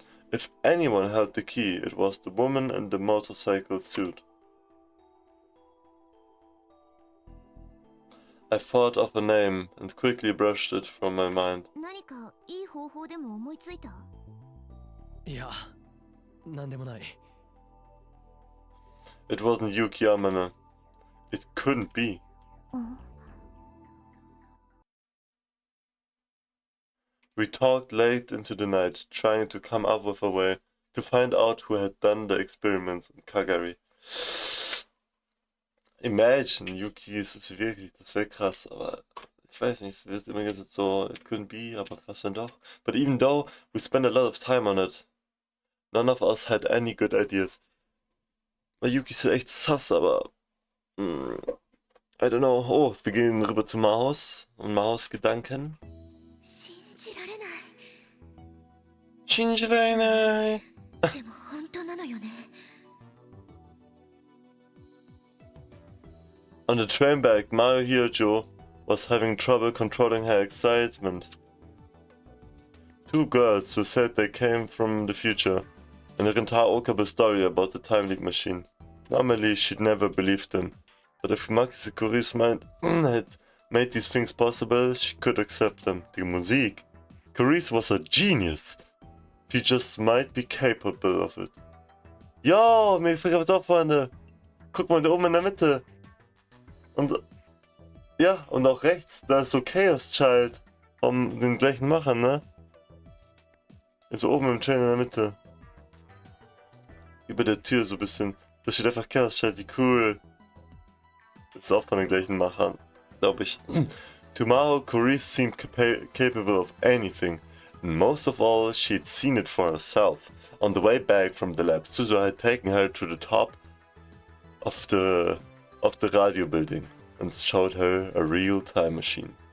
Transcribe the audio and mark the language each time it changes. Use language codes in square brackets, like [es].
[en] If anyone held the key, it was the woman in the motorcycle suit. I thought of a name and quickly brushed it from my mind. [ja] 何かいい方法でも思いついた？いや、なんでもない。 [en] It wasn't Yuki Amane. It couldn't be. We talked late into the night, trying to come up with a way to find out who had done the experiments in Kagari. [de] Imagine, Yuki ist es wirklich, das wäre krass, aber ich weiß nicht, wir sind immer gesagt so, [en] it couldn't be, [de] aber was wenn doch? [en] But even though we spent a lot of time on it, none of us had any good ideas. [de] Weil Yuki ist ja echt sass, aber [en] I don't know. [de] Oh, wir gehen rüber zu Maus und Maus Gedanken. [ja] 信じられない。信じられない。でも本当なのよね。 [en] On the train back, Mario Hyojo was having trouble controlling her excitement. Two girls who said they came from the future, and the entire Okabe story about the time leak machine. Normally, she'd never believed them, but if Maki Sakuri's mind had made these things possible, she could accept them. [de] Die Musik. [en] Carice was a genius. She just might be capable of it. [de] Yo, mir fällt was auf, Freunde. Guck mal, da oben in der Mitte. Und ja, und auch rechts, da ist so Chaos Child vom den gleichen Macher, ne? Ist so oben im Train in der Mitte. Über der Tür so ein bisschen. Da steht einfach Chaos Child, wie cool. Das ist auch von den gleichen Machern, glaube ich. [en] Tomorrow, Carice seemed capable of anything. And most of all, she'd seen it for herself. On the way back from the lab, Suzu had taken her to the top of the radio building and showed her a real time machine.